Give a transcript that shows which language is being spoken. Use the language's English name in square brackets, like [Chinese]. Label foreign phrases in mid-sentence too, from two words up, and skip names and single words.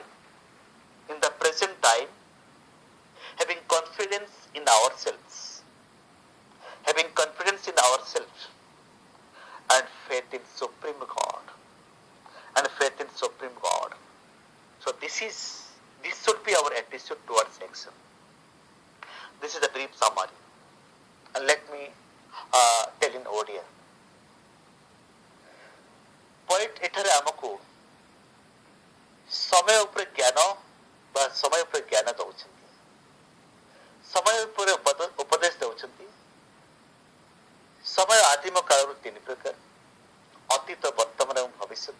[English] In the present time, having confidence in ourselves, having confidence in ourselves, and faith in Supreme God, and faith in Supreme God. So this should be our attitude towards action. This is a brief summary, and let me tell in Odia. [Odia] Poet ଏଠାରେ ଆମକୁ ସମୟ ଉପରେ ଜ୍ଞାନ ବା ସମୟ ଉପରେ ଜ୍ଞାନ ଦେଉଛନ୍ତି, ସମୟ ଉପରେ ଉପଦେଶ ଦେଉଛନ୍ତି। ସମୟ ଆଦିମ କାଳରୁ ତିନି ପ୍ରକାର: ଅତୀତ, ବର୍ତ୍ତମାନ ଏବଂ ଭବିଷ୍ୟତ।